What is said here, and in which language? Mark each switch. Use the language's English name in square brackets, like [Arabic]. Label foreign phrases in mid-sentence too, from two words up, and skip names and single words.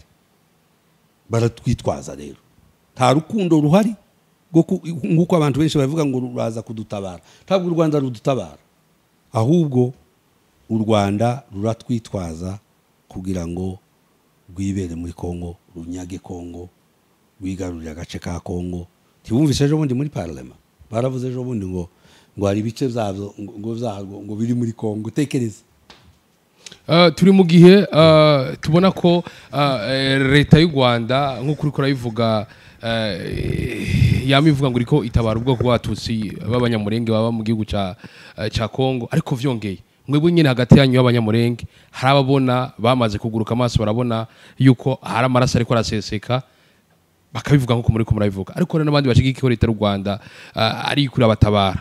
[Rundi] Baratwitwaza rero, nta rukundo ruhari nk'uko abantu benshi bavuga ngo ruraza kudutabara. Ntabwo u Rwanda rudutabara, ahubwo u Rwanda ruratwitwaza kugira ngo rwibere muri Kongo, runyage Kongo, rwigarurire agace ka Kongo. Tibumvise ejo bundi muri parlement baravuze ejo bundi ngo hari ibice byabyo ngo biri muri Kongo. Tekereza turi mu gihe tubona ko leta y'u Rwanda nk'uko uriko urabivuga yamivuga ngo iriko itabara ubwoko bw'abatutsi b'abanyamurenge baba mu gihugu ca Kongo, ariko vyongeye mwebwe nyine hagati yanyu y'abanyamurenge hari ababona bamaze kuguruka amaso, barabona yuko hari amaraso ariko araseseka, bakabivuga nk'uko muri ko murabivuga, ariko n'abandi bashigikiye leta y'u Rwanda ari kuri abatabara.